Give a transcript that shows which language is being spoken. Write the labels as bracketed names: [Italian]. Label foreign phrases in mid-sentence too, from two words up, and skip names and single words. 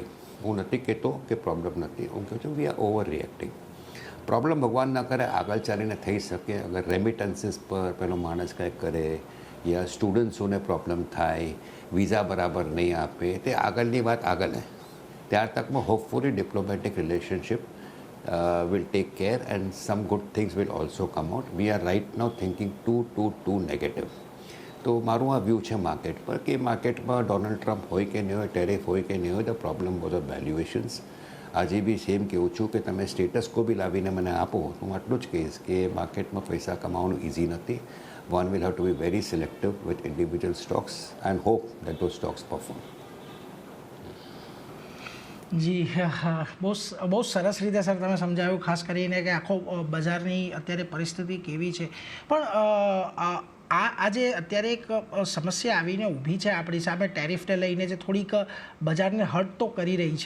[Gujarati] હું નથી કહેતો કે પ્રોબ્લેમ નથી, હું કહું છું [English] we are over reacting. [Gujarati] પ્રોબ્લેમ ભગવાન ન કરે આગળ ચાલીને થઈ શકે. અગર રેમિટન્સીસ પર પેલો માણસ કંઈક કરે યા સ્ટુડન્ટ્સોને પ્રોબ્લેમ થાય, વિઝા બરાબર નહીં આપે, તે આગળની વાત આગળ હે. ત્યાર તકમાં [English] hopefully diplomatic relationship will take care and some good things will also come out. We are right now thinking too negative. [Gujarati] તો મારું આ વ્યૂ છે માર્કેટ પર કે માર્કેટમાં ડોનાલ્ડ ટ્રમ્પ હોય કે નહીં હોય, ટેરિફ હોય કે નહીં હોય, [English] the problem was of valuations. [Gujarati] આજે બી સેમ કહું છું કે તમે સ્ટેટસ કો બી લાવીને મને આપો, હું આટલું જ કહીશ કે માર્કેટમાં પૈસા કમાવાનું ઇઝી નથી. [English] One will have to be very selective with individual stocks and hope that those stocks perform. [Gujarati] જી બહુ સરસ રીતે સર તમે સમજાવ્યું, ખાસ કરીને કે આખો બજારની અત્યારે પરિસ્થિતિ કેવી છે. પણ આજે અત્યારે એક સમસ્યા આવીને ઊભી છે આપણી સામે ટેરિફને લઈને, જે થોડીક બજારને હર્ટ તો કરી રહી છે.